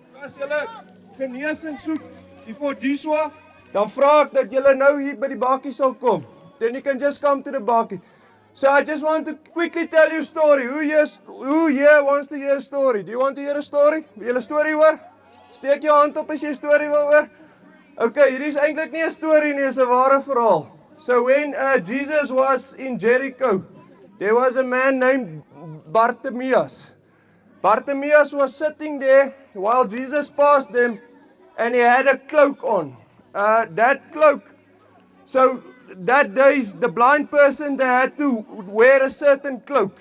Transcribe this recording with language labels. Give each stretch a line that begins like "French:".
Afrikaans: As julle genesing soek voor Joshua, dan vra ek dat julle nou hier by die bakkie sal kom.
English: Then you can just come to the bakkie. So I just want to quickly tell you a story. Who here wants to hear a story? Do you want to hear a story?
Afrikaans: Wil julle 'n storie hoor? Steek jou hand op as jy 'n storie wil hoor. Okay, hierdie is eintlik nie 'n storie nie, is 'n ware verhaal.
English: So when Jesus was in Jericho, there was a man named Bartimaeus. Bartimaeus was sitting there while Jesus passed them, and he had a cloak on. That cloak, so that days, the blind person, they had to wear a certain cloak.